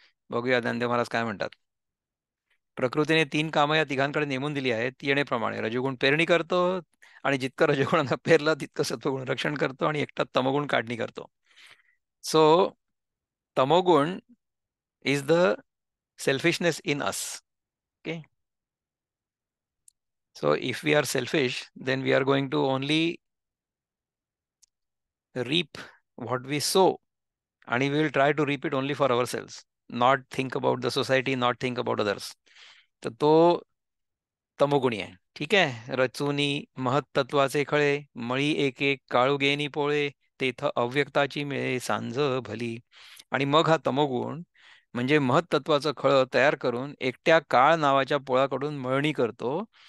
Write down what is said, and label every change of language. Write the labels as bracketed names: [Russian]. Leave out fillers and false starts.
[Marathi] बघूया ज्ञानदेव महाराज काय म्हणतात. प्रकृतीने 3 कामं या तिघांकडे नेमून दिली आहेत, ती येणेप्रमाणे. रजोगुण पेरणी करतो आणि जितकं रजोगुणानं पेरलं तितकं सत्वगुण रक्षण करतो आणि एकटा तमोगुण काढणी करतो. [English] So तमोगुण is the selfishness in us. Okay. So if we are selfish, then we are going to only reap what we sow, and we will try to reap it only for ourselves, not think about the society, not think about others. [Marathi] तर तो तमोगुणी आहे. ठीक आहे. रचुनी महत्त्वाचे खळे, मळी एक एक काळुगेनी पोळे, तेथ अव्यक्ताची मिळे सांज भली. आणि मग हा तमोगुण म्हणजे महत्त्वाचं खळं तयार करून एकट्या काळ नावाच्या पोळाकडून मळणी करतो.